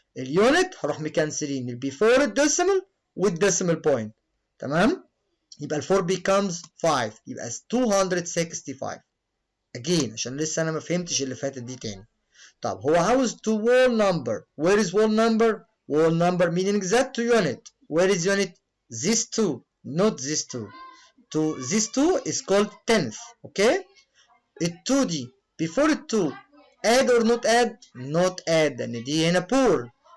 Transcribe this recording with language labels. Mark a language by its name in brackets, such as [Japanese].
[Arabic] اليونت هروح مكنسلين البيفور الديسيمال والديسيمال بوينت تمام. يبقى ال 4 [English] becomes [Arabic] 5 يبقى 265. again عشان لسه انا ما فهمتش اللي فاتت دي تاني. طب هو عاوز [English] to whole number. where is whole number? whole number meaning that to unit. where is unit? this 2 not this 2. to this 2 is called 10th. okay [Arabic] ال 2 دي [English] before ال 2 add or not add? not add [Arabic] لان دي هنا poor.